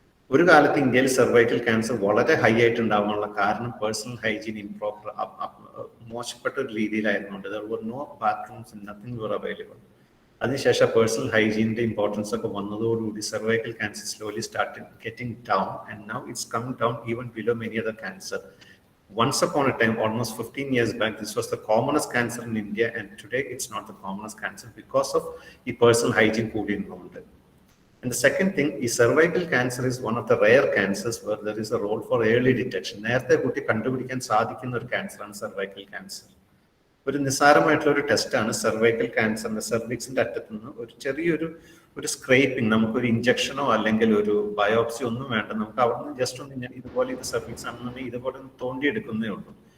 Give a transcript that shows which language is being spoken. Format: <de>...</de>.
<ml>ഒരു കാലത്ത് ഇന്ത്യയിൽ സെർവൈക്കൽ ക്യാൻസർ വളരെ ഹൈ ആയിട്ട് ഉണ്ടാവാനുള്ള കാരണം പേഴ്സണൽ ഹൈജീൻ ഇംപ്രോപ്പർ മോശപ്പെട്ട ഒരു രീതിയിലായിരുന്നുണ്ട്.</ml> <en>There were no bathrooms, nothing were available.</en> <ml>അതിനുശേഷം പേഴ്സണൽ ഹൈജീനിന്റെ ഇമ്പോർട്ടൻസ് ഒക്കെ വന്നതോടുകൂടി</ml> <en>Cervical cancer slowly started getting down and now it's come down even below many other cancer. Once upon a time, almost 15 years back, this was the commonest cancer in India, and today it's not the commonest cancer because of the personal hygiene</en> <ml>കൂടി</ml> <en>involved. And the second thing is cervical cancer is one of the rare cancers where there is a role for early detection.</en> <ml>നേരത്തെ കുട്ടി കണ്ടുപിടിക്കാൻ സാധിക്കുന്ന ഒരു ക്യാൻസറാണ് cervical cancer. ഒരു നിസ്സാരമായിട്ടുള്ള ഒരു ടെസ്റ്റാണ് cervical ക്യാൻസറിന്റെ സെർവിക്സിന്റെ അറ്റത്ത് നിന്ന് ഒരു ചെറിയൊരു സ്ക്രേപ്പിംഗ്, നമുക്കൊരു ഇഞ്ചക്ഷനോ അല്ലെങ്കിൽ ഒരു ബയോപ്സി ഒന്നും വേണ്ട, നമുക്ക് അവിടെ നിന്ന് ജസ്റ്റ് ഒന്ന് ഇതുപോലെ ഇത് സെർവിക്സ് ആണെന്നുണ്ടെങ്കിൽ ഇതുപോലെ തോണ്ടിയെടുക്കുന്നേ ഉള്ളൂ.</ml>